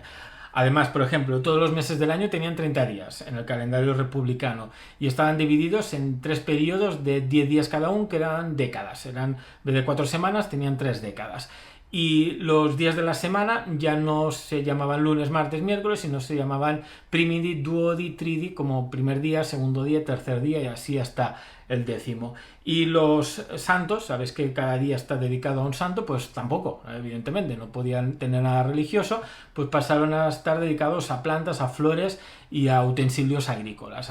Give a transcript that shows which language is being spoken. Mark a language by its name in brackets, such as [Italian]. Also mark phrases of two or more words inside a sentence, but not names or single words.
[Spanish] Además, por ejemplo, todos los meses del año tenían 30 días en el calendario republicano y estaban divididos en 3 periodos de 10 días cada uno, que eran décadas. En vez de 4 semanas, tenían 3 décadas. Y los días de la semana ya no se llamaban lunes, martes, miércoles, sino se llamaban primidi, duodi, tridi, como primer día, segundo día, tercer día y así hasta el 10º. Y los santos, sabes que cada día está dedicado a un santo, pues tampoco, evidentemente, no podían tener nada religioso, pues pasaron a estar dedicados a plantas, a flores y a utensilios agrícolas.